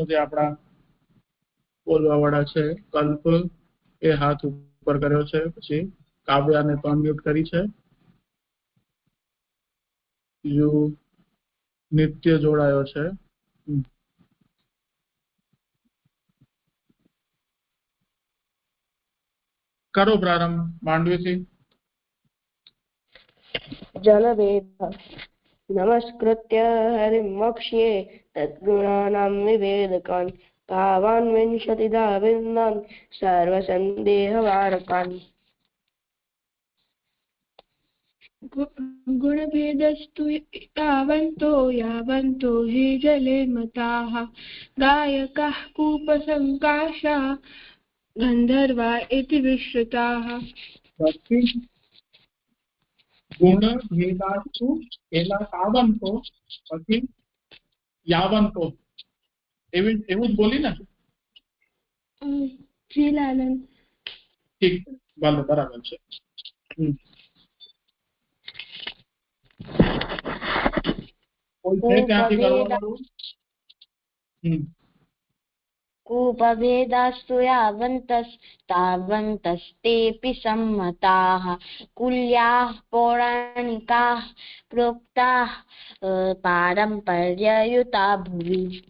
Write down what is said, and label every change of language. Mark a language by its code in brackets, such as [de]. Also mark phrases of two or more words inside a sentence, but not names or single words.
[gu] જે આપણા બોલવા વાળા છે, કલ્પ એ હાથ ઉપર કર્યો છે, પછી કાવ્યાને તો અનમ્યુટ કરી છે, બીજું નિત્ય જોડાયો છે. કરો પ્રારંભ માંડવીથી. [sa] जलभेद नमस्कृत्य हरिमक्ष्ये तद्गुणानां विवेदकान् भावान् विंशतिधा विन्दान् सर्वसन्देहवारकान् गुणभेदस्तु यावन्तो हि जले मताः गायकाः कूपसङ्काशा गन्धर्वा इति विश्रुताः [gu] ગુણ ભેદાસ્તુ એલા તાવંતો પછી યાવંતો એવું જ બોલી ને. શ્રીલાલન ઠીક, ભલે બરાબર છે. કોઈ છે ત્યાંથી કરવાનું? [sa] कूपभेदास्तु यावन्तस्तावन्तस्तेऽपि सम्मताः कुल्याः पौराणिकाः प्रोक्ताः पारम्पर्ययुता भुवि.